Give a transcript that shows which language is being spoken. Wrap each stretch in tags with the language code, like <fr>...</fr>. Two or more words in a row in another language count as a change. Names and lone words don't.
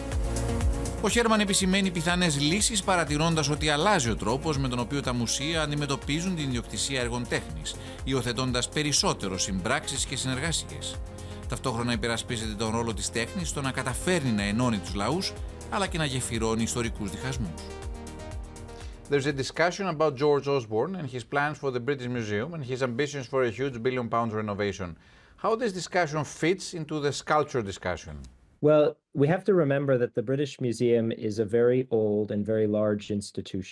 <el>Ο Χέρμαν επισημαίνει πιθανές λύσεις, παρατηρώντας ότι αλλάζει ο τρόπος με τον οποίο τα μουσεία αντιμετωπίζουν την ιδιοκτησία έργων τέχνης, υιοθετώντας περισσότερο συμπράξεις και συνεργασίες. Ταυτόχρονα υπερασπίζεται τον ρόλο της τέχνης στο να καταφέρνει να ενώνει τους λαούς, αλλά και να γεφυρώνει ιστορικούς διχασμούς.</el> <en>There's a discussion about George Osborne and his plans for the British Museum and his ambitions for a huge £1 billion renovation. How this discussion fits into the sculpture discussion? Well, we have to remember that the British Museum is a very old and very large institution.</en>